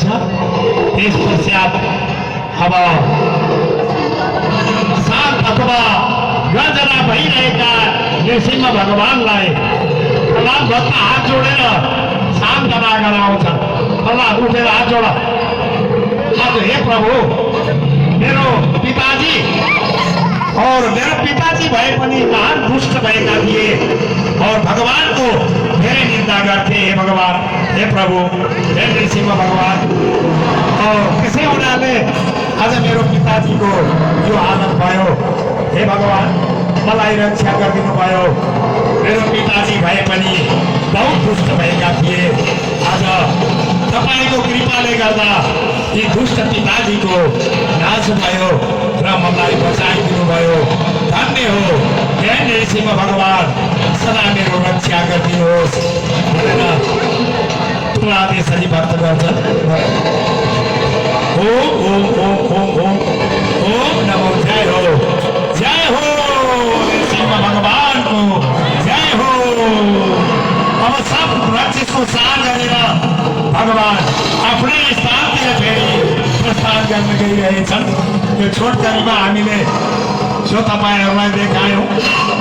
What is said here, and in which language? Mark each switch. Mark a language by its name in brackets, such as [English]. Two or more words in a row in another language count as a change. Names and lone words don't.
[Nepali] त्यस पश्चात अब शान्त अथवा गर्जना भइरहेका नृसिंह भगवानलाई प्रहलाद भक्त हात जोडेर सान्त्वना गराउँछ। प्रहलाद उठेर हात जोड। आज हे प्रभु मेरो पिताजी और मेरो पिताजी भए पनि महान दुष्ट भएका थिए और भगवानको धेरै निन्दा गर्थे। हे भगवान, हे प्रभु, हे नृसिंह भगवान, और त्यसै हुनाले आज मेरो पिताजीको यो हालत भयो। हे भगवान, मलाई रक्षा गरिदिनु भयो। मेरो पिताजी भए पनि बहुत दुष्ट भएका थिए। आज तपाईँको कृपाले गर्दा यी दुष्ट पिताजीको नाश भयो र मलाई बचाइदिनु भयो। धन्य हो हे नृसिंह भगवान, सदा मेरो रक्षा गरिदिनुहोस् भनेर तुला आदेशरी भक्त गर्छन्। ओम ओम ओम ओम ओम ओम नमो जय हो नृसिंह भगवानको जय हो। अब सब राक्षसको सार गरेर भगवान आफ्नै स्थानतिर फेरि प्रस्थान गर्न गइरहेछन्। यो छोटकरीमा हामीले जो तपाईँहरूलाई देखायौँ।